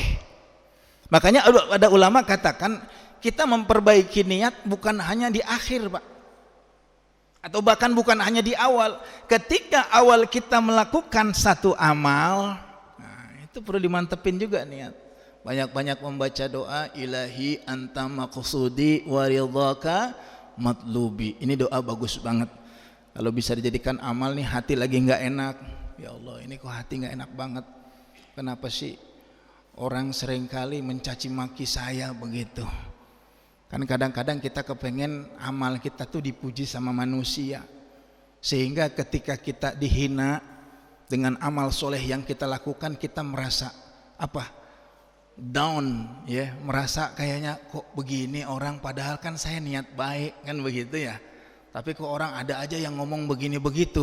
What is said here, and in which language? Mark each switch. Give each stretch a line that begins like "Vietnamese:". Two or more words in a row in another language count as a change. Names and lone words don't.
Indonesian: Makanya ada ulama katakan kita memperbaiki niat bukan hanya di akhir, Pak, atau bahkan bukan hanya di awal. Ketika awal kita melakukan satu amal, itu perlu dimantepin juga niat. Banyak-banyak membaca doa,
Arabic: ilahi anta maqsudi wa ridhaka matlubi.
Indonesian: Ini doa bagus banget. Kalau bisa dijadikan amal nih, hati lagi nggak enak, ya Allah ini kok hati nggak enak banget, kenapa sih orang seringkali mencaci maki saya begitu. Kan kadang-kadang kita kepengen amal kita tuh dipuji sama manusia, sehingga ketika kita dihina dengan amal soleh yang kita lakukan, kita merasa down, ya, merasa kayaknya kok begini orang, padahal kan saya niat baik, kan begitu ya, tapi kok orang ada aja yang ngomong begini begitu.